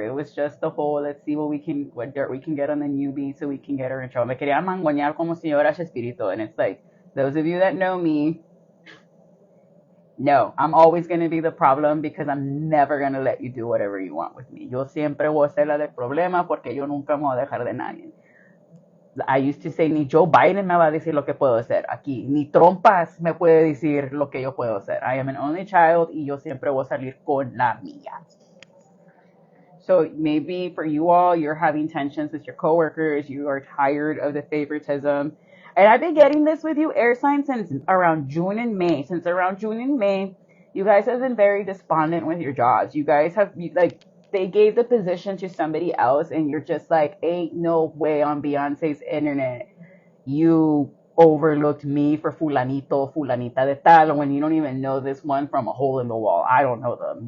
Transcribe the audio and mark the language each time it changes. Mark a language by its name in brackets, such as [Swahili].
[English] It was just the whole, let's see what dirt we can get on the newbie so we can get her in trouble. [Spanish] Me quería mangonear como señora Chespirito. [English] And it's like, those of you that know me, no, I'm always going to be the problem because I'm never going to let you do whatever you want with me. [Spanish] Yo siempre voy a ser la del problema porque yo nunca me voy a dejar de nadie. [English] I used to say, [Spanish] ni Joe Biden me va a decir lo que puedo hacer aquí. Ni trompas me puede decir lo que yo puedo hacer. [English] I am an only child [Spanish] y yo siempre voy a salir con la mía. [English] So maybe for you all, you're having tensions with your coworkers. You are tired of the favoritism. And I've been getting this with you, air signs, since around June and May. Since around June and May, you guys have been very despondent with your jobs. You guys have, like, they gave the position to somebody else, and you're just like, ain't no way on Beyonce's internet you overlooked me for [Spanish] fulanito, fulanita de tal, [English] when you don't even know this one from a hole in the wall. I don't know them.